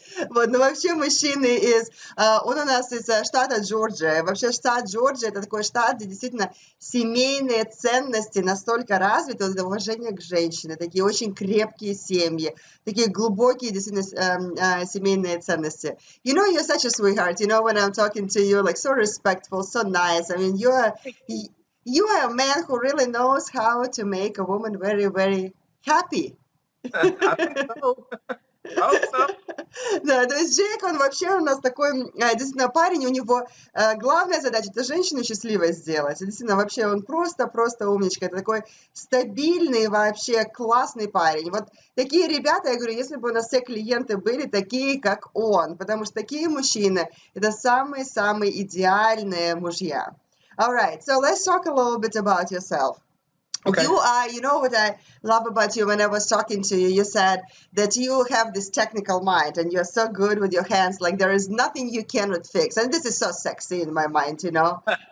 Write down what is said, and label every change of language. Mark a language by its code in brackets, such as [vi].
[ru] Вот, но вообще мужчины он у нас из штата Джорджия. Вообще штат Джорджия – это такой штат, где действительно семейные ценности настолько развиты, вот это уважение к женщине, такие очень крепкие семьи, такие глубокие действительно семейные ценности. [en] You know, you're such a sweetheart. You know, when I'm talking to you, like so respectful, so nice. I mean, you are a man who really knows how to make a woman very, very happy. I think so. I hope so. [ru] Да, то есть Джейк, он вообще у нас такой, действительно, парень, у него главная задача – это женщину счастливой сделать. И действительно, вообще он просто умничка. Это такой стабильный, вообще классный парень. Вот такие ребята, я говорю, если бы у нас все клиенты были такие, как он, потому что такие мужчины – это самые-самые идеальные мужья. [en] All right, so let's talk a little bit about yourself. Okay. You know what I love about you when I was talking to you, you said that you have this technical mind and you're so good with your hands, like there is nothing you cannot fix. And this is so sexy in my mind, you know.